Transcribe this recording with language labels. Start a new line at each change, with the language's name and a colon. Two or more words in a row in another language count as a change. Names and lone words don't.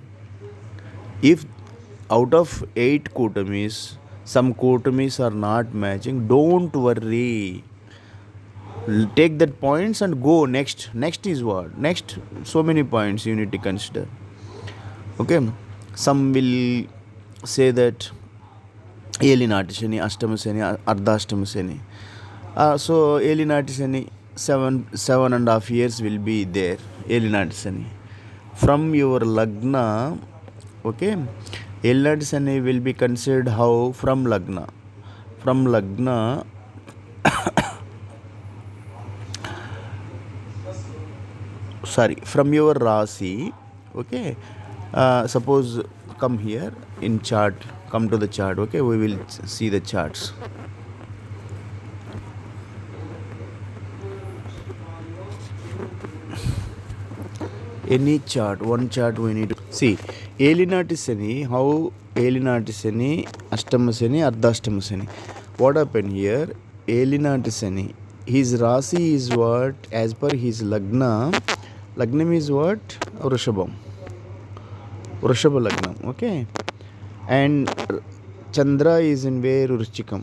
English: If out of 8 cotomies, some cotomies are not matching, don't worry. Take that points and go next. Next is what? Next, so many points you need to consider. Okay, some will say that Elinati Shani, Ashtama Shani, Ardhashtama Shani. So Elinati Shani, 7.5 years will be there. Elinati Shani. From your Lagna, okay, Elinati Shani will be considered how? From Lagna. From Lagna, from your Rasi, okay. Suppose come here in chart, come to the chart, okay, we will see the charts. Any chart, one chart we need to see. Elinati Sani, how Elinati Sani, Ashtama Sani, Ardhashtama Sani. What happened here? Elinati Sani, his Rasi is what? As per his Lagna, Lagnam is what? Vrishabha Lagnam, okay. And Chandra is in where? Vrishchikam.